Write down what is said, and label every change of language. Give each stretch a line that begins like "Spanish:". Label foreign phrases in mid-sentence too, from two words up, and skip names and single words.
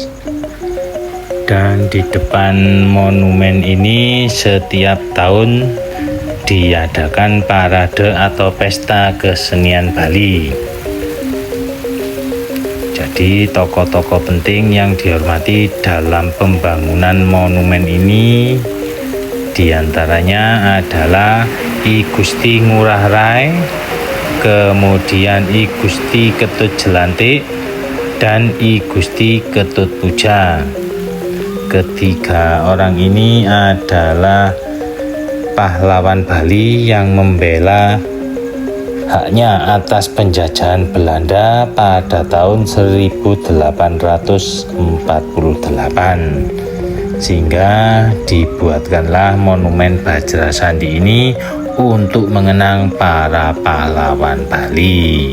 Indonesian: Dan di depan monumen ini setiap tahun diadakan parade atau pesta kesenian Bali. Jadi tokoh-tokoh penting yang dihormati dalam pembangunan monumen ini diantaranya adalah I Gusti Ngurah Rai, kemudian I Gusti Ketut Jelantik, dan I Gusti Ketut Puja. Ketiga orang ini adalah pahlawan Bali yang membela haknya atas penjajahan Belanda pada tahun 1848, sehingga dibuatkanlah monumen Bajra Sandi ini untuk mengenang para pahlawan Bali.